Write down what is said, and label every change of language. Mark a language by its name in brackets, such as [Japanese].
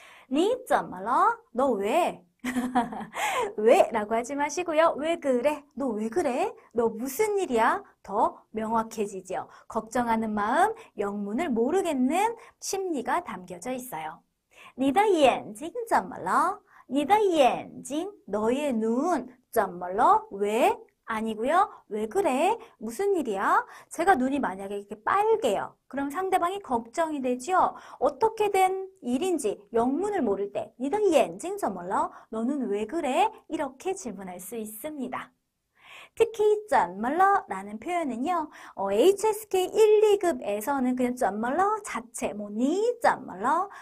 [Chinese] 你怎么了? [Korean] 너 왜? 왜? 라고 하지 마시고요. 왜 그래? 너 왜 그래? 너 무슨 일이야? 더 명확해지죠. 걱정하는 마음, 영문을 모르겠는 심리가 담겨져 있어요. [Chinese] 你的眼睛怎么了? 你的眼睛, [Korean] 너의 눈, [Chinese] 怎么了? [Korean] 왜? 아니고요. 왜 그래? 무슨 일이야? 제가 눈이 만약에 이렇게 빨개요. 그럼 상대방이 걱정이 되죠. 어떻게 된 일인지 영문을 모를 때 [Chinese] 你的眼睛怎么了? [Korean] 너는 왜 그래? 이렇게 질문할 수 있습니다. 특히 怎么了 라는 표현은요. HSK 1, 2급에서는 그냥 怎么了 자체, 니 怎么了?